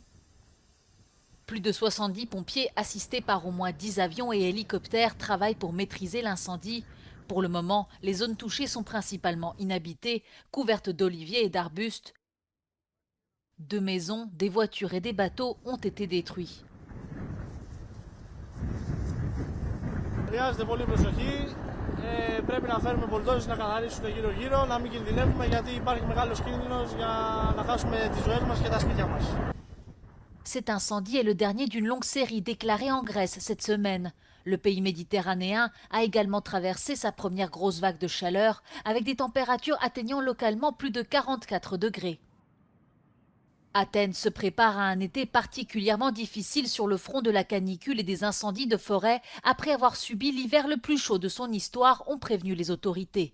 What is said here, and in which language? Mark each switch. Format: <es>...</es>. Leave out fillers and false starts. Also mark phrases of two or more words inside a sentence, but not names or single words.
<fr>Plus de 70 pompiers, assistés par au moins 10 avions et hélicoptères, travaillent pour maîtriser l'incendie. Pour le moment, les zones touchées sont principalement inhabitées, couvertes d'oliviers et d'arbustes. 2 maisons, des voitures et des bateaux ont été détruits.</fr> <el>Χρειάζεται πολύ προσοχή. Πρέπει να φέρουμε μπουλντόζες να καθαρίσουν γύρω-γύρω, να μην κινδυνεύουμε γιατί υπάρχει μεγάλος κίνδυνος για να χάσουμε τις ζωές μας και τα σπίτια μας.</el> <fr>Cet incendie est le dernier d'une longue série déclarée en Grèce cette semaine. Le pays méditerranéen a également traversé sa première grosse vague de chaleur avec des températures atteignant localement plus de 44 degrés. Athènes se prépare à un été particulièrement difficile sur le front de la canicule et des incendies de forêt après avoir subi l'hiver le plus chaud de son histoire, ont prévenu les autorités.</fr>